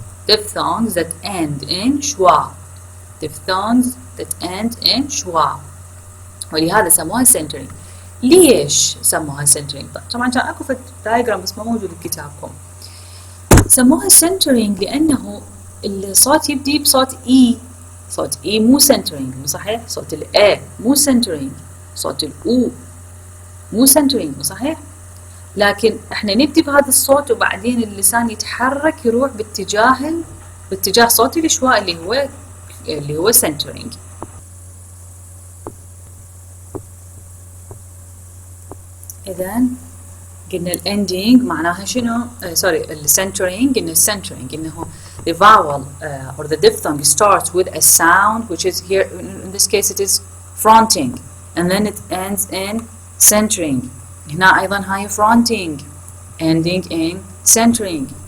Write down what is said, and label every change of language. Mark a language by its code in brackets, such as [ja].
[en] diphthongs that end in schwa. diphthongs that end in schwa. [ar] ولهذا سموها centering. ليش سموها centering؟ طبعا كان اكو في الدايجرام بس ما موجود بكتابكم. سموها centering لأنه الصوت يبدي بصوت E. صوت E مو centering، مو صحيح؟ صوت ال A مو centering، صوت ال U مو centering، مو صحيح؟ لكن احنا نبدي بهذا الصوت وبعدين اللسان يتحرك يروح باتجاه صوت الشواء اللي هو centering. إذا قلنا الending معناها شنو؟ الcentering. قلنا الcentering إنه [en] the vowel or the diphthong starts with a sound which is here in this case it is fronting and then it ends in centering. [ar] هنا أيضا هاي fronting ending in centering.